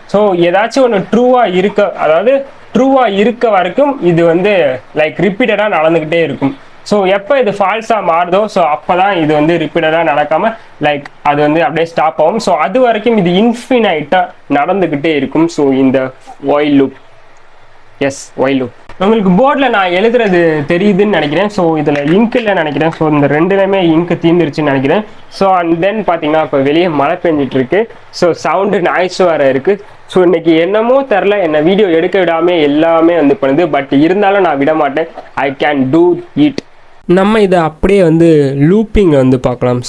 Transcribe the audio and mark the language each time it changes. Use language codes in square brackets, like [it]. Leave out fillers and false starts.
[ta] So ஏதாச்சும் ஒன்று ட்ரூவாக இருக்க, அதாவது ட்ரூவாக இருக்க வரைக்கும் இது வந்து லைக் ரிப்பீட்டடாக நடந்துக்கிட்டே இருக்கும். ஸோ எப்போ இது ஃபால்ஸாக மாறுதோ ஸோ அப்போ தான் இது வந்து ரிப்பீட்டடாக நடக்காமல் லைக் அது வந்து அப்படியே ஸ்டாப் ஆகும். ஸோ அது வரைக்கும் இது இன்ஃபினைட்டாக நடந்துக்கிட்டே இருக்கும். ஸோ இந்த while loop, S while loop. உங்களுக்கு போர்டில் நான் எழுதுறது தெரியுதுன்னு நினைக்கிறேன். ஸோ இதில் இங்க் இல்லைன்னு நினைக்கிறேன். ஸோ இந்த ரெண்டுலேயுமே இங்க் தீர்ந்துருச்சுன்னு நினைக்கிறேன். ஸோ அண்ட் தென் பார்த்தீங்கன்னா இப்போ வெளியே மழை பெஞ்சிட்டு இருக்கு. ஸோ சவுண்டு நாய்ஸ் வேறு இருக்குது. ஸோ இன்னைக்கு என்னமோ தெரில, என்னை வீடியோ எடுக்க விடாமல் எல்லாமே வந்து பண்ணுது. பட் இருந்தாலும் நான் விட மாட்டேன். [en] I can do it. [ta] நம்ம இதை அப்படியே வந்து லூப்பிங்கில் வந்து பார்க்கலாம்.